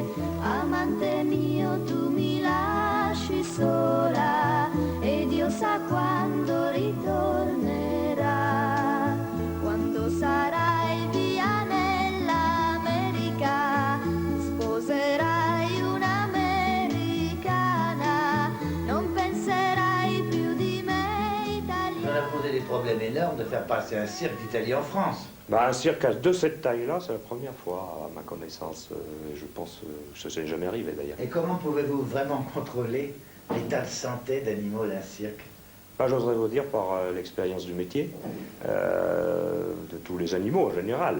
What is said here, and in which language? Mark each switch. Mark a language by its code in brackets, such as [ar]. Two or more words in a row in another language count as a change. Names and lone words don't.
[it] Amante mio, tu mi lasci sola e Dio sa quando ritornerà. Quando sarai via nell'America, sposerai un'americana, non penserai più di me italiana. [fr] Ça a posé des problèmes énormes de faire passer un cirque d'Italie en France. Un cirque de cette taille-là, c'est la première fois, à ma connaissance. Je pense que ça n'est jamais arrivé d'ailleurs. Et comment pouvez-vous vraiment contrôler l'état de santé d'animaux d'un cirque? J'oserais vous dire par l'expérience du métier, de tous les animaux en général.